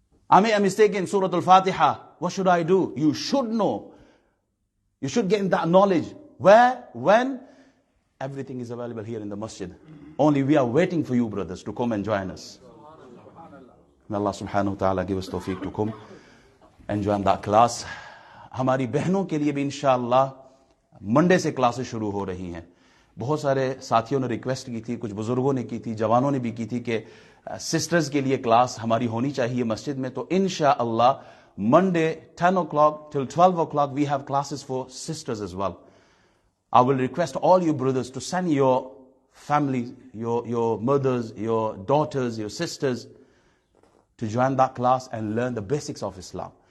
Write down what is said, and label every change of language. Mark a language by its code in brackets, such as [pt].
[en] I made a mistake in Surah Al-Fatiha. What should I do? You should know. You should gain that knowledge. Where? When? Everything is available here in the masjid. Only we are waiting for you, brothers, to come and join us. May Allah subhanahu wa ta'ala give us tawfiq to come and join that class. [ur] ہماری بہنوں کے لیے بھی انشاءاللہ Monday سے classes شروع ہو رہی ہیں. بہت سارے ساتھیوں نے ریکویسٹ کی تھی، کچھ بزرگوں نے کی تھی، جوانوں نے بھی کی تھی کہ سسٹرز کے لیے کلاس ہماری ہونی چاہیے مسجد میں. [en] تو انشاءاللہ Monday 10 o'clock till 12 o'clock we have classes for sisters as well. I will request all you brothers to send your families, your mothers, your daughters, your sisters to join that class and learn the basics of Islam.